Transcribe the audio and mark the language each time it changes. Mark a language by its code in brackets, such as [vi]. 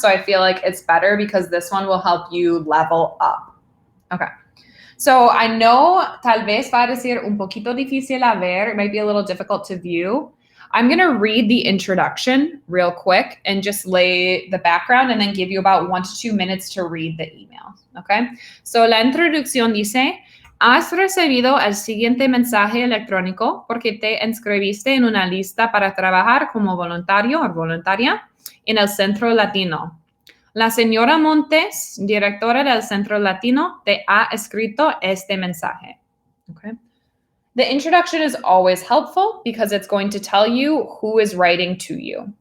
[en] So I feel like it's better because this one will help you level up. Okay. So I know [es] tal vez va a decir un poquito difícil a ver. [en] It might be a little difficult to view. I'm going to read the introduction real quick and just lay the background and then give you about 1 to 2 minutes to read the email. Okay. [es] So la introducción dice, has recibido el siguiente mensaje electrónico porque te inscribiste en una lista para trabajar como voluntario o voluntaria en el Centro Latino. La señora Montes, directora del Centro Latino, te ha escrito este mensaje. [en] Okay. The introduction is always helpful because it's going to tell you who is writing to you.